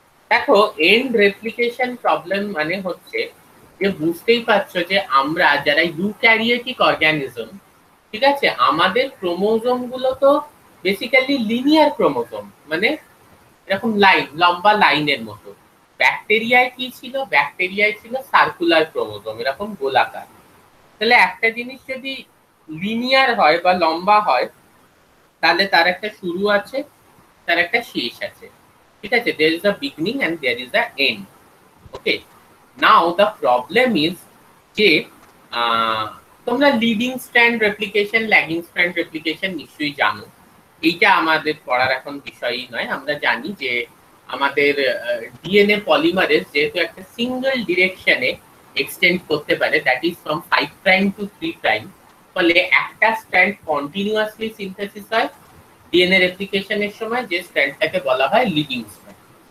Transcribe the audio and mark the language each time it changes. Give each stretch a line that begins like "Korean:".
Bangla: দেখো, and replication problem মানে হচ্ছে যে বুঝতেই পারছো যে আমরা যারা ইউক্যারিওটিক অর্গানিজম, ঠিক আছে, আমাদের ক্রোমোজোম গুলো তো বেসিক্যালি লিনিয়ার ক্রোমোজোম, মানে এরকম লাইন, লম্বা লাইনের মতো। ব্যাকটেরিয়ায় কি ছিল? ব্যাকটেরিয়ায় ছিল সার্কুলার ক্রোমোজোম, এরকম গোলাকার। তাহলে একটা জিনিস যদি লিনিয়ার হয় বা লম্বা হয়, তাহলে তার একটা শুরু আছে, তার একটা শেষ আছে, ঠিক আছে?
English: there is a beginning and there is a end. Okay, now the problem is
Bangla: যে তোমরা leading strand replication, lagging strand replication নিশ্চয়ই জানো। এইটা আমাদের পড়ার এখন বিষয়ই নয়। আমরা জানি যে আমাদের ডিএনএ পলিমারেজ যেহেতু একটা সিঙ্গেল ডিরেকশনে এক্সটেন্ড করতে পারে,
English: that is from 5 prime to 3 prime,
Bangla: ফলে একটা স্ট্র্যান্ড কন্টিনিউয়াসলি সিনথেসিস হয় ডিএনএ রেপ্লিকেশনের সময়, যে স্ট্র্যান্ডটাকে বলা হয় লিডিং স্ট্র্যান্ড।